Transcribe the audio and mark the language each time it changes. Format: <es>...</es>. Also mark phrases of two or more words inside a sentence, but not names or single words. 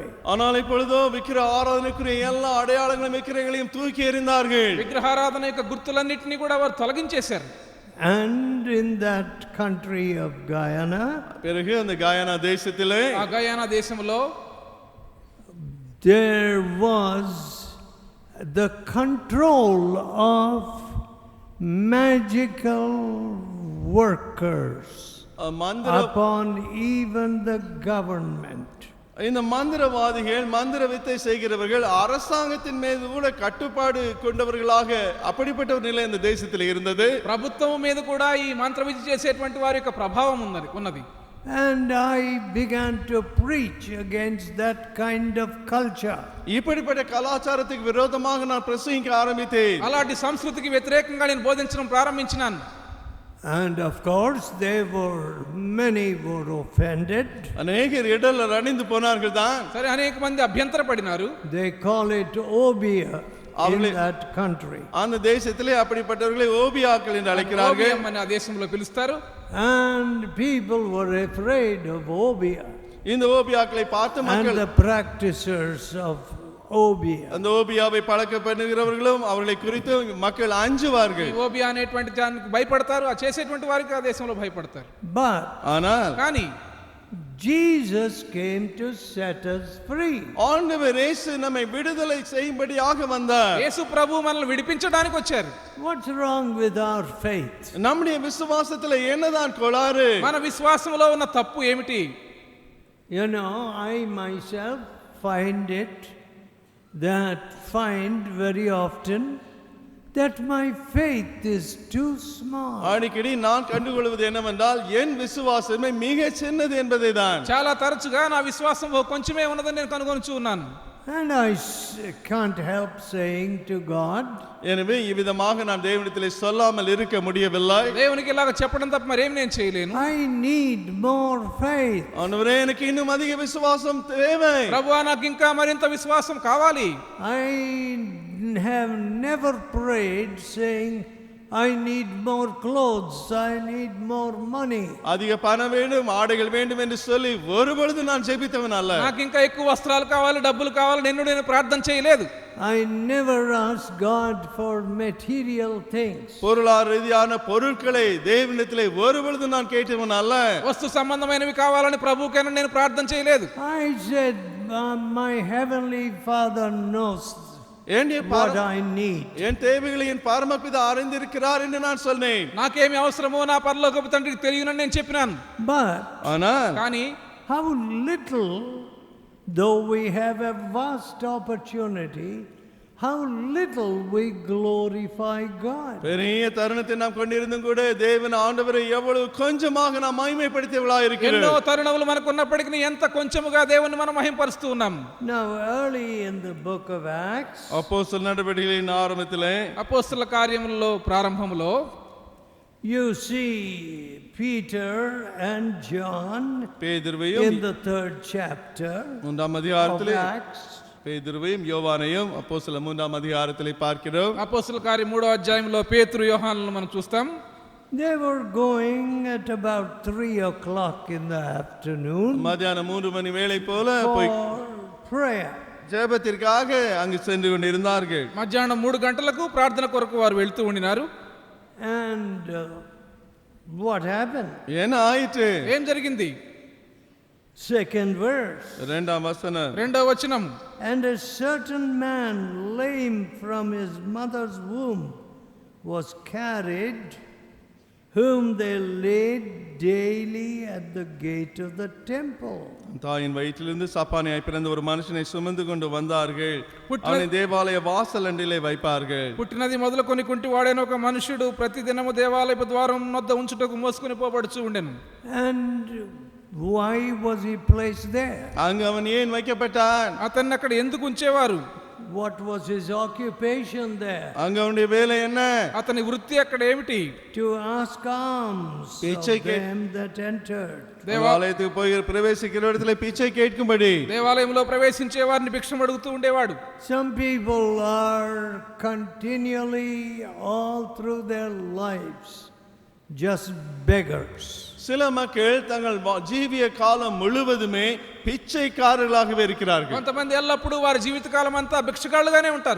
<ta>ஆனால் இப்பொழுதோ விக்கிர ஆராதனைக்குரிய எல்லா அடையாளங்களும் விக்கிரங்களையும் தூக்கி எறிந்தார்கள்.</ta> <te>విగ్రహారాధన యొక్క గుర్తులన్నిటిని కూడా వారు తొలగించేశారు.</te> <en>And in that country of Guyana,</en> <ta>பிறகு அந்த கயானா தேசத்திலே</ta> <te>ఆ గయానా దేశంలో</te> <en>there was the control of magical workers</en> <ta>மந்திர</ta> <en>upon even the government.</en> <ta>இந்த மந்திரவாதிகள் மந்திர வித்தை செய்கிறவர்கள் அரசாங்கத்தின் மீது கூட கட்டுப்பாடு கொண்டவர்களாக அப்படிப்பட்ட ஒரு நிலை இந்த தேசத்தில் இருந்தது.</ta> <te>ప్రభుత్వం మీద కూడా ఈ మంత్ర విద్య చేసేటువంటి వారి యొక్క ప్రభావం ఉన్నది.</te> <en>And I began to preach against that kind of culture.</en> <ta>இப்படிப்பட்ட கலாச்சாரத்துக்கு விரோதமாக நான் பிரசங்கிக்க ஆரம்பித்தேன்.</ta> <te>అలాంటి సంస్కృతికి వ్యతిరేకంగా నేను బోధించడం ప్రారంభించినాను.</te> <en>And of course many were offended.</en> <ta>அநேகர் இடல்ல அணிந்து போனார்கள் தான்.</ta> <te>సరే అనేక మంది అభ్యంతరపడినారు.</te> <en>They call it obia in that country.</en> <ta>அந்த தேசத்திலே அப்படிப்பட்டவர்களை ஓபியாக்கள் என்று அழைக்கிறார்கள்.</ta> <te>ఓబియం అని ఆ దేశంలో పిలుస్తారు.</te> <en>And people were afraid of obia.</en> <ta>இந்த ஓபியாக்களை பார்த்து மக்கள்</ta> <en>and the practitioners of obia.</en> <ta>அந்த ஓபியாவை பழக்க பண்ணுகிறவர்களும் அவர்களை குறித்து மக்கள் அஞ்சுவார்கள்.</ta> <te>ఓబియా అనేటువంటి దానికి భయపడతారు. ఆ చేసేటువంటి వారికి ఆ దేశంలో భయపడతారు.</te> <en>But</en> <ta>ஆனால்</ta> <te>కానీ</te> <en>Jesus came to set us free.</en> <ta>ஆண்டவர் இயேசு நம்மை விடுதலை செய்யும்படியாக வந்தார்.</ta> <te>యేసు ప్రభు మనల్ని విడిపించడానికి వచ్చారు.</te> <en>What's wrong with our faith?</en> <ta>நம்முடைய விசுவாசத்துல என்னதான் கோளாறு?</ta> <te>మన విశ్వాసంలో ఉన్న తప్పు ఏమిటి?</te> <en>You know, I myself find very often that my faith is too small.</en> <ta>அடிக்கடி நான் கண்டுகொள்வது என்னவென்றால் என் விசுவாசமே மிக சின்னது என்பதை தான்.</ta> <te>చాలా తరచుగా నా విశ్వాసం కొంచెమే ఉన్నదని నేను కనుగొనుచు ఉన్నాను.</te> <en>And I can't help saying to God,</en> <ta>எனவே இவ்விதமாக நான் தேவனிடத்திலே சொல்லாமல் இருக்க முடியவில்லை.</ta> <te>దేవునికి ఇలాగ చెప్పడం తప్ప మరేం నేను చేయలేను.</te> <en>I need more faith.</en> <ta>ஆண்டவரே எனக்கு இன்னும் அதிக விசுவாசம் தேவை.</ta> <te>ప్రభువా నాకు ఇంకా మరింత విశ్వాసం కావాలి.</te> <en>I have never prayed saying I need more clothes, I need more money.</en> <ta>அதிக பணம் வேண்டும், ஆடைகள் வேண்டும் என்று சொல்லி ஒருபொழுது நான் ஜெபித்தவன் அல்ல.</ta> <te>నాకు ఇంకా ఎక్కువ వస్త్రాలు కావాలి, డబ్బులు కావాలి నేను ప్రార్థన చేయలేదు.</te> <en>I never asked God for material things.</en> <ta>பொருளாதார ரீதியான பொருட்களை தேவனிடத்திலே ஒருபொழுது நான் கேட்டவன் அல்ல.</ta> <te>వస్తు సంబంధమైనవి కావాలని ప్రభువుకైనా నేను ప్రార్థన చేయలేదు.</te> <en>I said, my heavenly Father knows what I need.</en> <ta>என் தேவைகளை என் பரமபிதா அறிந்திருக்கிறார் என்று நான் சொன்னேன்.</ta> <te>నాకేమి అవసరమో నా పరలోకపు తండ్రికి తెలియనని నేను చెప్పినాను.</te> <en>But</en> <te>కానీ</te> <en>how little, though we have a vast opportunity, how little we glorify God.</en> <ta>பெரிய தருணத்தை நாம் கொண்டிருந்தும் கூட தேவன் ஆண்டவரை எவ்வளவு கொஞ்சமாக நாம் மகிமைப்படுத்தியவளாய் இருக்கிறோம்.</ta> <te>ఎన్నో తరుణములు మనకు ఉన్నప్పటికీ ఎంత కొంచెముగా దేవుని మనం మహిమపరుస్తూ ఉన్నాం.</te> <en>Now early in the book of Acts,</en> <ta>அப்போஸ்தல நடவடிக்கைகளின் ஆரம்பத்திலே</ta> <te>అపోస్తల కార్యములలో ప్రారంభములో</te> <en>you see Peter and John</en> <ta>பேதுருவையும்</ta> <en>in the 3rd chapter</en> <ta>3ஆம்</ta> <en>of</en> <ta>அதிகாரத்திலே</ta> <en>Acts.</en> <ta>பேதுருவையும் யோவானையும் அப்போஸ்தல 3ஆம் அதிகாரத்திலே பார்க்கிறோம்.</ta> <te>అపోస్తల కార్యం 3వ అధ్యాయంలో పేతురు యోహానులను మనం చూస్తాం.</te> <en>They were going at about 3 o'clock in the afternoon</en> <ta>மத்தியானம் 3 மணி வேளை போல போய்</ta> <en>for prayer.</en> <ta>ஜெபத்திற்காக அங்கு சென்று கொண்டிருந்தார்கள்.</ta> <te>మధ్యాహ్నం 3 గంటలకు ప్రార్థన కొరకు వారు వెళ్తూ ఉండినారు.</te> <en>And what happened?</en> <ta>என்ன ஆயிற்று?</ta> <te>ఏం జరిగింది?</te> <en>2nd verse.</en> <ta>2ஆம் வசனம்.</ta> <te>రెండవ వచనం.</te> <en>And a certain man lame from his mother's womb was carried whom they laid daily at the gate of the temple.</en> <ta>தாயின் வயிற்றிலிருந்து சப்பானியாய் பிறந்த ஒரு மனுஷனை சுமந்து கொண்டு வந்தார்கள். அவனை தேவாலய வாசல் அண்டிலே வைப்பார்கள்.</ta> <te>పుట్టినది మొదలుకొని కుంటి వాడైన ఒక మనుషుడు ప్రతి దినము దేవాలయపు ద్వారం వద్ద ఉంచుటకు మోసుకొని పోబడుచు ఉండెను.</te> <en>And why was he placed there?</en> <ta>அங்க அவன் ஏன் வைக்கப்பட்டான்?</ta> <te>అతన్ని అక్కడ ఎందుకు ఉంచేవారు?</te> <en>What was his occupation there?</en> <ta>அங்க அவனுடைய வேலை என்ன?</ta> <te>అతని వృత్తి అక్కడ ఏమిటి?</te> <en>To ask alms of them that entered.</en> <ta>దేవాలయத்துக்கு போய் பிரவேசிக்கிற இடத்துல பிச்சை கேட்கும்படி.</ta> <te>దేవాలయంలో ప్రవేశించే వారిని భిక్షం అడుగుతూ ఉండేవాడు.</te> <en>Some people are continually all through their lives just beggars.</en> <ta>சில மக்கள் தங்கள் ஜீவிய காலம் முழுவதுமே பிச்சைக்காரர்களாகவே இருக்கிறார்கள்.</ta> <te>కొంతమంది ఎల్లప్పుడూ వారి జీవితకాలం అంతా భిక్షగాళ్ళుగానే ఉంటారు.</te>